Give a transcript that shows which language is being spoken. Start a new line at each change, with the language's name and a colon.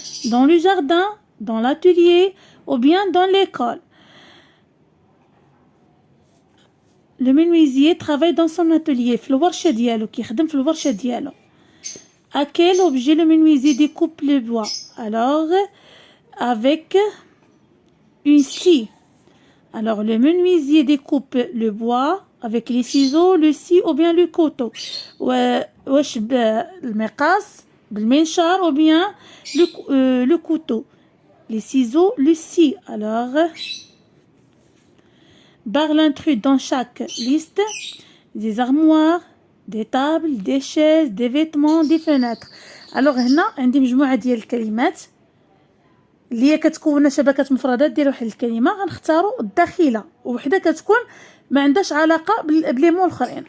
French: Dans le jardin, dans l'atelier ou bien dans l'école. Le menuisier travaille dans son atelier.
Arabic: في الورشة ديالو كيخدم في الورشة ديالو.
French: À quel objet le menuisier découpe le bois? Alors, avec une scie. Alors, le menuisier découpe le bois avec les ciseaux, le scie ou bien le couteau.
Arabic: واش بالمقص بالمنشار
French: ou bien le couteau. Les ciseaux, le scie. Alors, barre l'intrus dans chaque liste. Des armoires, des tables, des chaises, des vêtements, des fenêtres. Alors
Arabic: هنا عندي مجموعة ديال الكلمات اللي هي كتكون شبكة مفردات ديال واحد الكلمة. غنختاروا الداخلة وحدة كتكون ما عندهاش علاقة بلي مون الاخرين.